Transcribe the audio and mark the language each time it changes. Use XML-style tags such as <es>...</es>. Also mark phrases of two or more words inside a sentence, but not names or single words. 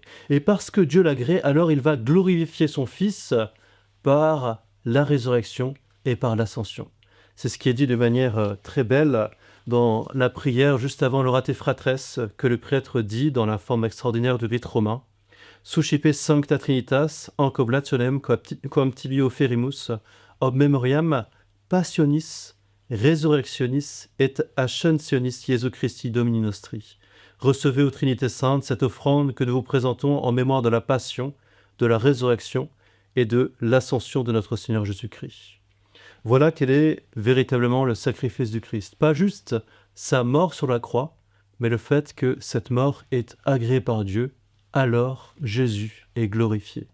<fr>Et parce que Dieu l'agrée, alors il va glorifier son Fils par la résurrection et par l'ascension. C'est ce qui est dit de manière très belle dans la prière juste avant l'Orate Fratres que le prêtre dit dans la forme extraordinaire du rite romain.</fr> <la>Suscipe sancta Trinitas, encoblationem quam tibi offerimus, ob memoriam passionis, resurrectionis et ascensionis Jesu Christi Domini nostri.</la> <fr>Recevez aux Trinités saintes cette offrande que nous vous présentons en mémoire de la passion, de la résurrection et de l'ascension de notre Seigneur Jésus-Christ. Voilà quel est véritablement le sacrifice du Christ. Pas juste sa mort sur la croix, mais le fait que cette mort est agréée par Dieu, alors Jésus est glorifié.</fr>